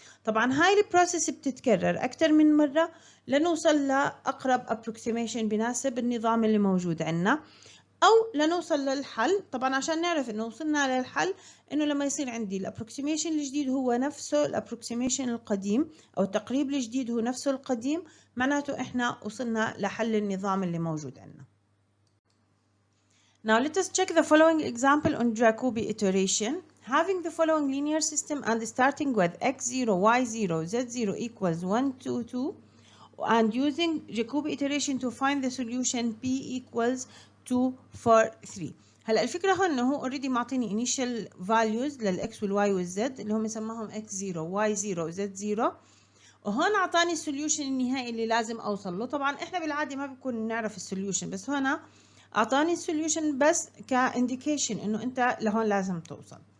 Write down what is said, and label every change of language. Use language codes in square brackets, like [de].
[ar] طبعا هاي البروسيس بتتكرر أكثر من مرة لنوصل لأقرب أبروكسيميشن بناسب النظام اللي موجود عندنا، أو لنوصل للحل. طبعا عشان نعرف إنه وصلنا للحل إنه لما يصير عندي الأبروكسيميشن الجديد هو نفسه الأبروكسيميشن القديم، أو التقريب الجديد هو نفسه القديم، معناته إحنا وصلنا لحل النظام اللي موجود عندنا. [en] Now let us check the following example on Jacobi iteration. Having the following linear system and starting with x0, y0, z0 equals 1, 2, 2, and using Jacobi iteration to find the solution p equals 2, 4, 3. [ar] هلا الفكرة هون انه هو اوريدي معطيني [en] initial values [ar] للx والy والz اللي هم سماهم x0 y0 z0، وهون اعطاني السوليوشن النهائي اللي لازم اوصل له. طبعا احنا بالعادة ما بكون نعرف السوليوشن، بس هنا اعطاني السوليوشن بس كانديكيشن انه انت لهون لازم توصل.